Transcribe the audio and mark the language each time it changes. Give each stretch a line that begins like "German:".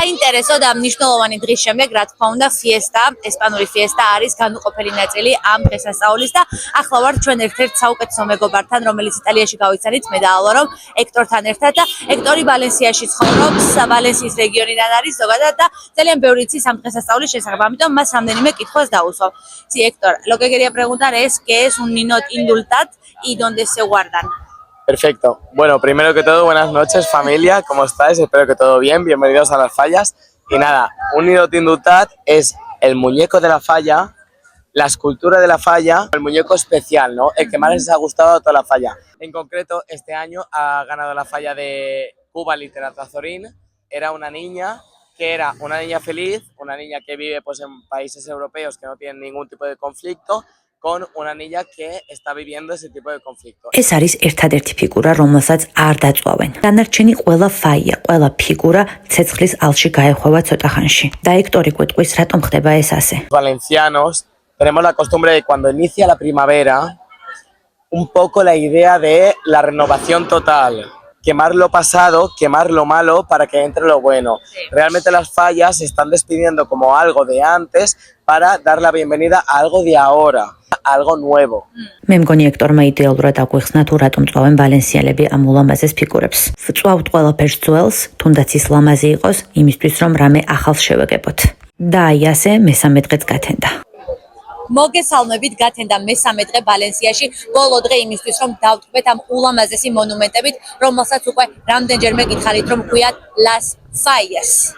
Georgian: საინტერესო და მნიშვნელოვანი დღის შემდეგ, რა თქმა უნდა, ფიესტა, ესპანური ფიესტა არის განუყოფელი ნაწილი ამ დღესასწაულის და ახლა ვარ ჩვენ ერთ-ერთ საუკეთესო მეგობართან, რომელიც იტალიაში გავიცანით, მე და ალვარო, ექტორთან ერთად და ექტორი ვალენსიაში ცხოვრობს, ვალენსიის რეგიონიდან არის ზოგადად და ძალიან ბევრი იცის ამ დღესასწაულის შესახებ, ამიტომ მას რამდენიმე კითხვას დაუსვამ.
Spanish: Sí, Héctor, lo que quería preguntar es ¿qué es un ninot indultat y dónde se guardan? Perfecto. Bueno, primero que todo, buenas noches familia, ¿cómo estáis? Espero que todo bien, bienvenidos a las fallas. Y nada, un ninot indultat es el muñeco de la falla, la escultura de la falla, el muñeco especial, ¿no? El que más les ha gustado a toda la falla. En concreto, este año ha ganado la falla de Cuba Literatura Azorín. Era una niña que era una niña feliz, una niña que vive pues en países europeos que no tienen ningún tipo de conflicto, con una niña que está viviendo ese tipo de conflicto.
Georgian: ეს არის ერთადერთი ფიგურა, რომელსაც არ დაწვავენ. დანარჩენი ყველა ფაია, ყველა ფიგურა ცეცხლის ალში გაეხვევა ცოტა ხანში. და ექტორი გვეტყვის, რატომ ხდება ეს ასე.
Spanish: Valencianos tenemos la costumbre de cuando inicia la primavera, un poco la idea de la renovación total. Quemar lo pasado, quemar lo malo para que entre lo bueno. Realmente las fallas se están despidiendo como algo de antes para dar la bienvenida a algo de ahora, a algo nuevo.
Georgian: მე მგონი ექტორმა იდეალურად აგვიხსნა თუ რატომ წვავენ ვალენსიელები ამ ულამაზეს ფიგურებს. ვწვავთ ყველაფერს ძველს, თუნდაც ის ლამაზი იყოს, იმისთვის რომ რამე ახალს შევეგებოთ. და აი ასე მესამე დღეც გათენდა. მოგესალმებით, გათენდა მესამე დღე ვალენსიაში, ბოლო დღე იმისთვის, რომ დავტყვეთ ამ ულამაზესი მონუმენტებით, რომელსაც უკვე რამდენჯერმე გითხარით, რომ ქვიათ Las Fallas.